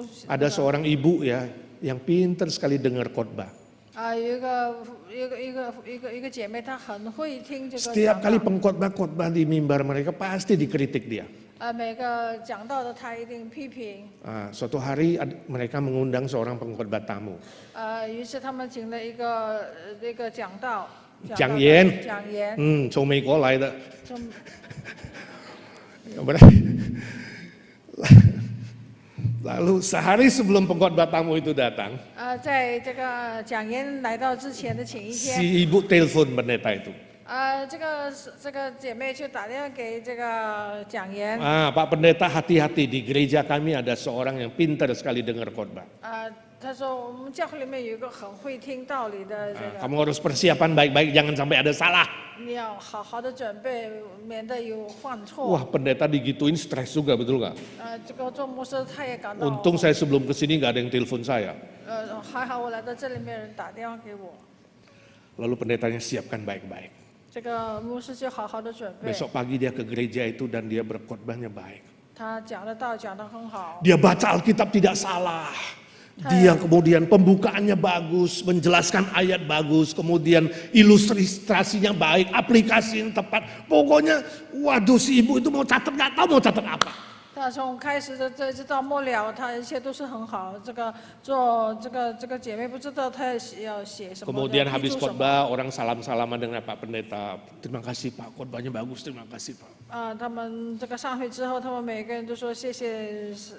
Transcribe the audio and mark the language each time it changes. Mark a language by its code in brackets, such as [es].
[id] Ada seorang ibu ya yang pintar sekali dengar khotbah. [zh] 有一个姐妹，她很会听这个 [id] Setiap [zh] 讲 [id] kali [zh] 道。 [id] pengkhotbah-khotbah di mimbar mereka pasti dikritik dia. [zh] 每个讲道的她一定批评。 [id] Suatu hari mereka mengundang seorang pengkhotbah tamu. [zh] 于是他们请了一个讲道。讲员。讲员。从美国来的。从 [id] Lalu sehari sebelum pengkhotbah tamu itu datang, [zh] 在这个讲员来到之前的前一天， [id] si ibu telepon pendeta itu. [zh] 这个姐妹就打电话给这个讲员。 [id] Pak pendeta hati-hati, di gereja kami ada seorang yang pintar sekali dengar khotbah. [zh] 他说我们教会里面有一个很会听道理的这个， [id] Kamu harus persiapan baik-baik, jangan sampai ada salah. [zh] 你要好好的准备，免得有犯错。 [id] Wah, pendeta digituin stres juga, betul nggak? [zh] 这个做牧师他也感到， [id] Untung saya sebelum kesini nggak ada yang telepon saya. [zh] 还好我来到这里没有人打电话给我。 [id] Lalu pendetanya siapkan baik-baik. [zh] 这个牧师就好好的准备， [id] Besok pagi dia ke gereja itu dan dia berkhotbahnya baik. [zh] 他讲的道讲得很好， [id] Dia baca Alkitab tidak salah. Dia kemudian pembukaannya bagus, menjelaskan ayat bagus, kemudian ilustrasinya baik, aplikasi yang tepat. Pokoknya, waduh si ibu itu mau catat nggak tahu mau catat apa. [zh] 他从开始的这直到末了，他一切都是很好。做这个姐妹不知道她要写什么。 [id] Kemudian habis khotbah orang salam-salaman dengan Pak Pendeta. Terima kasih Pak, khotbahnya bagus, terima kasih Pak. [zh] 他们这个上会之后，他们每个人都说谢谢。